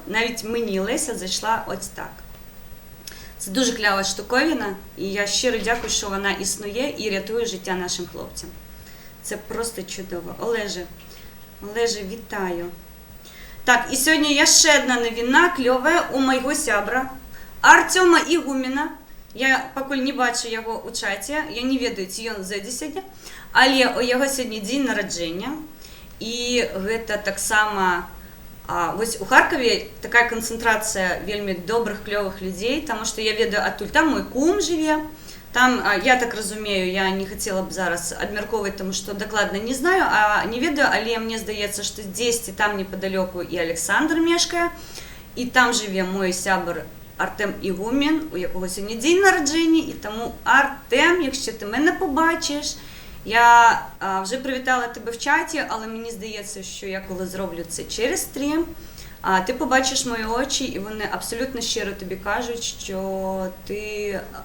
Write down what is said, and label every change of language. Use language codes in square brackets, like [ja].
[uk] Навіть мені Леся зайшла ось так. Це дуже клява штуковина, і я щиро дякую, що вона існує і рятує життя нашим хлопцям. Це просто чудово. Олеже, вітаю. Так, і сьогодні є ще одна новина, кльова [be] у майго сябра, [uk] Артема Ігуміна. [be] Я пакуль не бачу його у чаті, я не ведаю, ці ён зайде сьогодні, але у яго сьогодні дзень нараджэння, і гэта таксама, вось у Харкові такая канцэнтрацыя вельмі добрых, клёвых людзей, таму што я ведаю адтуль, там мой кум жыве. Там, я так разумею, я не хотела б зараз абмяркоўваць, тому што дакладна не знаю, не ведаю, але мне здаецца, што дзесьці там непадалёку і Александр мешкае, і там жыве мой сябар Артем Ігумін, у якого сьогодні дзень нараджэння, і таму, Артем, [uk] якщо ти мене побачиш, я вже привітала тебе в чаті, але мені здається, що я коли зроблю це через стрім, ти побачиш мої очі, і вони абсолютно щиро тобі кажуть, що ти